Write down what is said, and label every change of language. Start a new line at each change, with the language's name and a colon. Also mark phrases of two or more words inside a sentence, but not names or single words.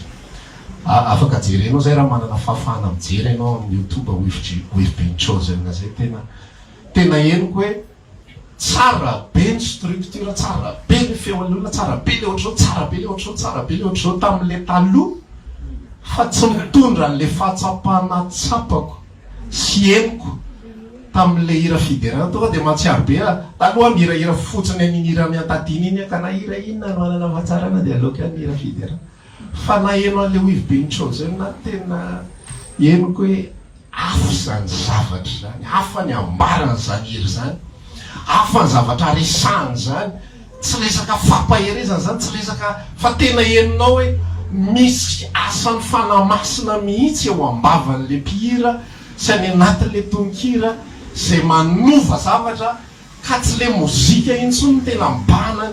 Malagasy: Afaka jerenao zay raha manana fahafahana mijery ianao amin'ny YouTube We've been chosen zay tena henoko hoe tsara be ny structure, tsara be ny feon'olona, tsara be le ohatr'izao, tsara be le ohatr'izao, tsara be le ohatr'izao tamin'le taloha fa tsy mitondra an'le fahatsapana tsapako sy henoko tamin'le hira fiderana. Tonga dia mahatsiaro be taloha mihirahira fotsiny an'iny hira miantadiny iny ka na hira inona no anana fahatsarana dia aleoko ny hira fiderana. Fa naheno an'le We've been chosen tena henoko hoe hafa zany zavatra zany, hafa ny ambarana zany hira zany, hafa ny zavatra resahany zany, tsy resaka fampaherezana zany, tsy resaka fa tena heninao hoe misy asany fanamasina mihitsy eo ambavan'le mpihira sy any anatin'le tononkira zay manova zavatra ka tsy le mozika intsony tena mbanany.